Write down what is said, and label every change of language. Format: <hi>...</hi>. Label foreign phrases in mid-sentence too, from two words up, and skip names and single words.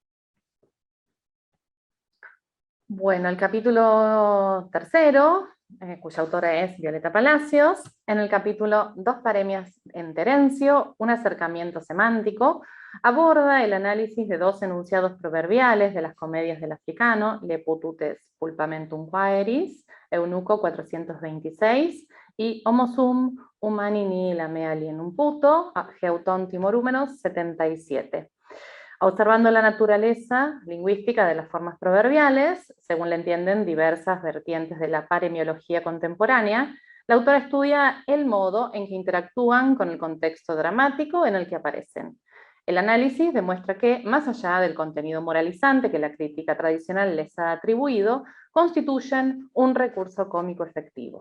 <es>Bueno, el capítulo tercero, cuya autora es Violeta Palacios, en el capítulo Dos paremias en Terencio, un acercamiento semántico, aborda el análisis de dos enunciados proverbiales de las comedias del africano,</es> <la>Lepututes pulpamentum quaeris, Eunuco 426, y Homo sum humani nihil me alienum puto, Geuton Timorúmenos 77.</la> <es>Observando la naturaleza lingüística de las formas proverbiales, según le entienden diversas vertientes de la paremiología contemporánea, la autora estudia el modo en que interactúan con el contexto dramático en el que aparecen. El análisis demuestra que, más allá del contenido moralizante que la crítica tradicional les ha atribuido, constituyen un recurso cómico efectivo.</es>